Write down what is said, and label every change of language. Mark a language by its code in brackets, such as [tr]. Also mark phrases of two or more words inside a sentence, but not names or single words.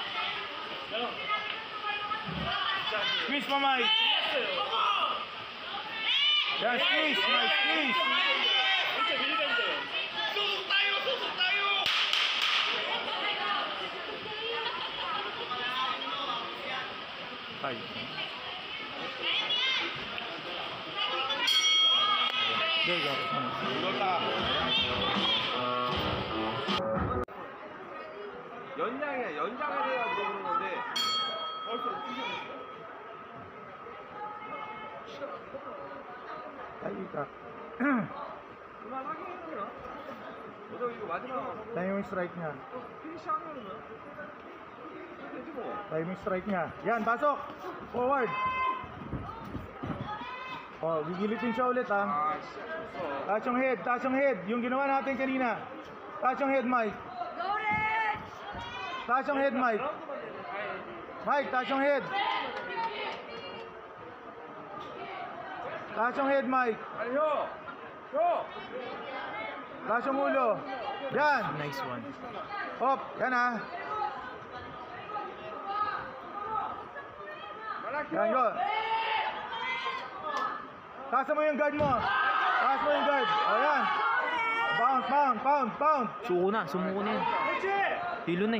[tl] Squeeze mo, Mike. Yan, squeeze. Ay. [en] There you go. [ko] 연장을 해야 그러는 건데 벌써 [tl] Ay, ka. [ko] 그만하게 해야 되나? 어제 이거 마지막 [tl] Tayo yung strike niya. [ko] 피니시 하면은 되지 뭐. [tl] Tayo yung strike niya. Yan, pasok. Forward. Oh, gigilitin siya ulit ha. [ko] 아, 씨, 졌어. [tl] Taas yung head. Yung ginawa natin kanina. Taas yung head, Mike. Taas yung head, Mike. Mike, taas yung head. Taas yung head, Mike. [ko] 아니 형! [tl] Taas yung ulo. Yan. [en] Nice one. Hop. [tl] Yan ha. Yan, go. Taas mo yung guard mo. Taas mo yung guard. O yan. [en] Pound. [tl] Sumuko na yun. Hilo na eh.